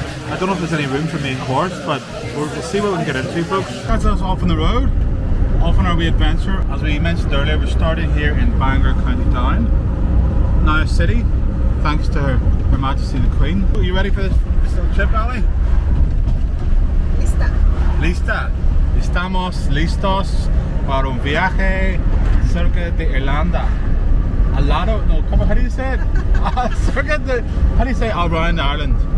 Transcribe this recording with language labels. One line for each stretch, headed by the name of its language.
English: I don't know if there's any room for main course, but we'll see what we can get into, folks. That's us off on the road, off on our wee adventure. As we mentioned earlier, we're starting here in Bangor, County Down, now a city, thanks to Her Majesty the Queen. Are you ready for this little trip, Ali?
Spanish: Lista. Estamos listos para un viaje cerca de Irlanda. Al lado, no,
English: how do you say it?
Spanish: Cerca de,
English: how do you say around Ireland?